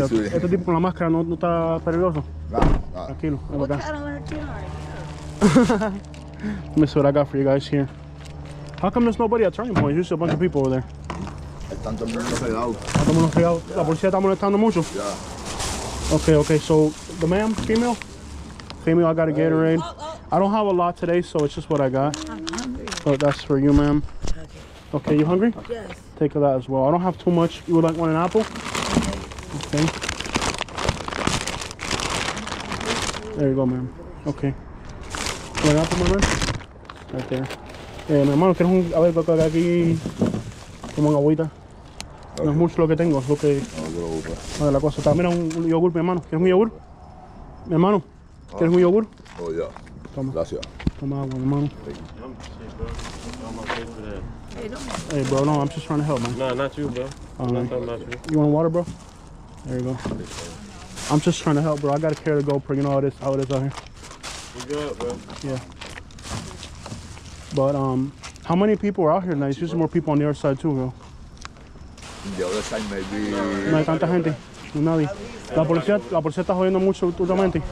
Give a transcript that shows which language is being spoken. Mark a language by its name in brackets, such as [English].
[Spanish] Este tipo con la máscara no está peligroso. [English] Nah. [Spanish] Tranquilo, ven [English] What [Spanish] para acá. [English] kind of are you? Let me see what I got for you guys here. How come there's nobody at Turning Point? There's just a bunch of people over there. [Spanish] Están todo el mundo pegado. Estamos pegados. La policía está molestando mucho. [English] Yeah. Okay, so the ma'am, female, I got a Gatorade. I don't have a lot today, so it's just what I got. I'm hungry. So that's for you, ma'am. Okay, you hungry? Yes. Take that as well. I don't have too much. You would like an apple? Okay. There you go, ma'am. Okay. ¿Un apple, my man? Right there. [Spanish] Mi hermano, ¿quieres un... A ver, porque aquí... Como una agüita. No es mucho lo que tengo, es lo que... No, la cosa está. Mira, un yogur, mi hermano. ¿Quieres un yogur? Mi hermano, ¿quieres un yogur? [English] Oh, yeah. [Spanish] Toma. Gracias. Toma agua, mi hermano. [English] Hey, don't Hey, bro, no, I'm just trying to help, man. No, not you, bro. I'm not talking about you. You want water, bro? There you go. I'm just trying to help, bro. I gotta carry the GoPro. You know how it is out here. You good, bro? Yeah. But how many people are out here tonight? There's usually more people on the other side too, bro. The other side maybe. [Spanish] No hay tanta gente. No hay nadie. La policía está jodiendo mucho últimamente.